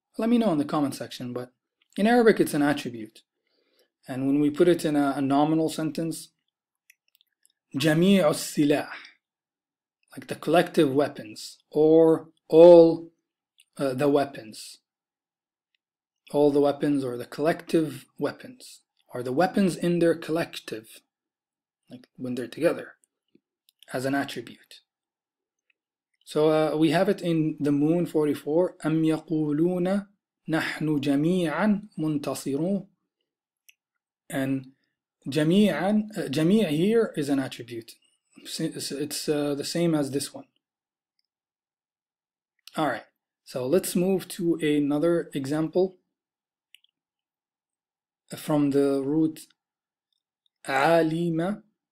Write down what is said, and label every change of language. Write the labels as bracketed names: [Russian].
[English] Let me know in the comment section. But in Arabic it's an attribute, and when we put it in a nominal sentence, [Arabic] جميع السلاح, [English] like the collective weapons, or all the weapons, all the weapons, or the collective weapons, or the weapons in their collective, like when they're together, as an attribute. So we have it in the Moon 44. [Arabic] أم يقولون نحن جميعا منتصرون. [English] And جميع here is an attribute. It's the same as this one. Alright, so let's move to another example from the root alima.